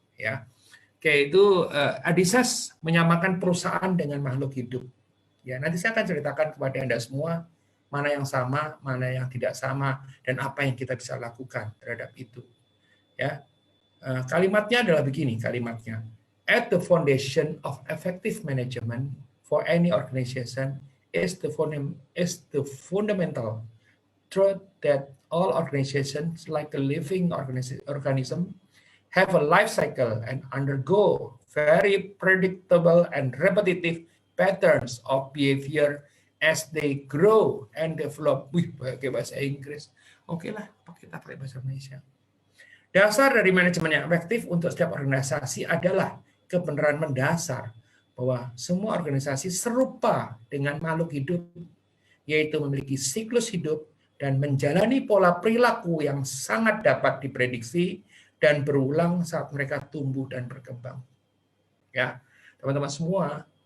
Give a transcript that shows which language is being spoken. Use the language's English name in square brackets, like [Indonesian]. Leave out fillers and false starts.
[Indonesian] Ya, oke, itu Adizes menyamakan perusahaan dengan makhluk hidup. Ya, nanti saya akan ceritakan kepada Anda semua mana yang sama, mana yang tidak sama, dan apa yang kita bisa lakukan terhadap itu. Ya, kalimatnya adalah begini, kalimatnya. [English] At the foundation of effective management for any organization is the fundamental truth that all organizations, like a living organism, have a life cycle and undergo very predictable and repetitive patterns of behavior as they grow and develop. [Indonesian] Wih, pakai bahasa Inggris. Oke lah, kita pakai bahasa Indonesia. Dasar dari manajemen yang efektif untuk setiap organisasi adalah kebenaran mendasar bahwa semua organisasi serupa dengan makhluk hidup, yaitu memiliki siklus hidup dan menjalani pola perilaku yang sangat dapat diprediksi dan berulang saat mereka tumbuh dan berkembang. Ya, teman-teman semua.